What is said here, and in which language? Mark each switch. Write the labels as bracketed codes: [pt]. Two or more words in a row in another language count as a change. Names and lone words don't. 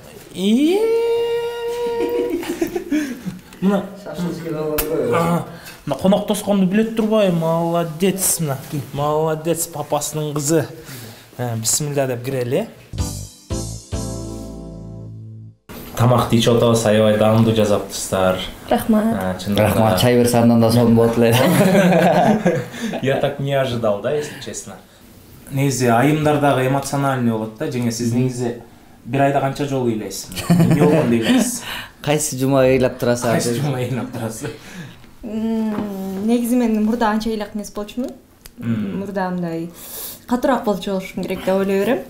[ky] Мына конок тосконду билет турбайбы? Молодец мына. Молодец, папасынын кызы. Бисмилла деп кирели. Тамакты ичип атабыз, аябай даамдуу жасаптырсыздар. Рахмат. Рахмат, чай берсе андан да сонун болот эле. [ru] Я так не ожидал, да, если честно. [ky] Негизи айымдар дагы эмоциональный болот да, жеңе сиз негизи бир айда канча жолу ыйлайсыз? Эмне болгондо ыйлайсыз? Кайсы жума ыйлап турасыз? Кайсы жума ыйлап турасыз? Негизи мен мурда анча ыйлак эмес болчумун. Мурда мындай катуураак болушум керек деп ойлой берем.